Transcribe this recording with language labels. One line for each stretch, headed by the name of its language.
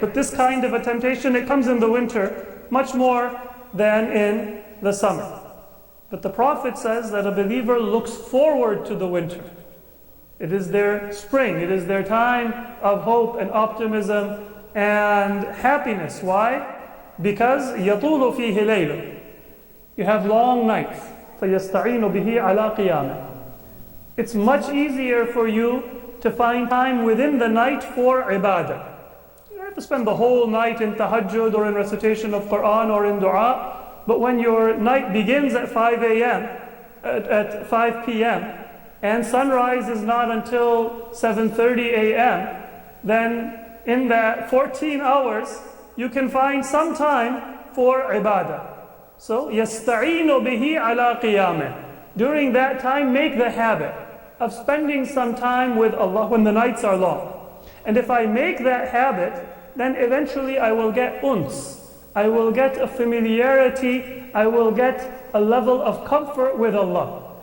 English: But this kind of a temptation, it comes in the winter much more than in the summer. But the Prophet says that a believer looks forward to the winter. It is their spring, it is their time of hope and optimism and happiness. Why? Because
Arabic: يَطُولُ فِيهِ لَيْلٌ.
English: You have long nights.
Arabic: فَيَسْتَعِينُ بِهِ عَلَىٰ قِيَامٍ.
English: It's much easier for you to find time within the night for ibadah. You don't have to spend the whole night in tahajjud or in recitation of Quran or in dua. But when your night begins at 5 a.m., at 5 p.m., and sunrise is not until 7:30 a.m., then in that 14 hours, you can find some time for ibadah.
Arabic: So, يَسْتَعِينُ بِهِ عَلَىٰ قِيَامِهِ.
English: During that time, make the habit of spending some time with Allah when the nights are long. And if I make that habit, then eventually I will get uns. I will get a familiarity, I will get a level of comfort with Allah.